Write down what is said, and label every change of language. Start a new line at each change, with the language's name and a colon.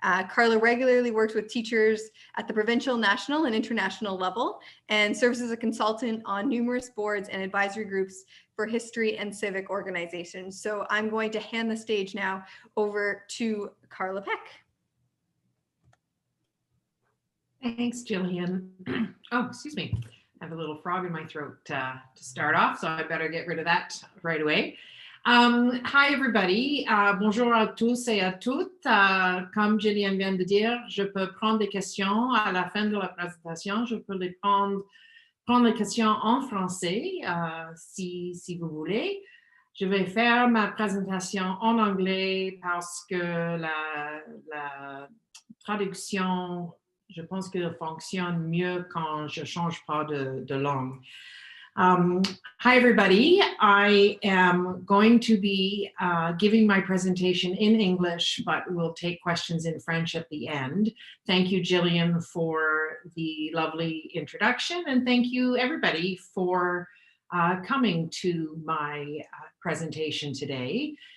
English: Carla regularly works with teachers at the provincial, national, and international level and serves as a consultant on numerous boards and advisory groups for history and civic organizations. So I'm going to hand the stage now over to Carla Peck. Thanks, Jillian. Oh, excuse me. I have a little frog in my throat to start off, so I better get rid of that right away. Hi everybody,
French: bonjour à tous et à toutes. Comme Jillian vient de dire, je peux prendre des questions à la fin de la présentation. Je peux les prendre les questions en français si vous voulez. Je vais faire ma présentation en anglais parce que la traduction, je pense qu'elle fonctionne mieux quand je change pas de langue.
English: Hi, everybody. I am going to be giving my presentation in English, but we'll take questions in French at the end. Thank you, Jillian, for the lovely introduction, and thank you, everybody, for coming to my presentation today.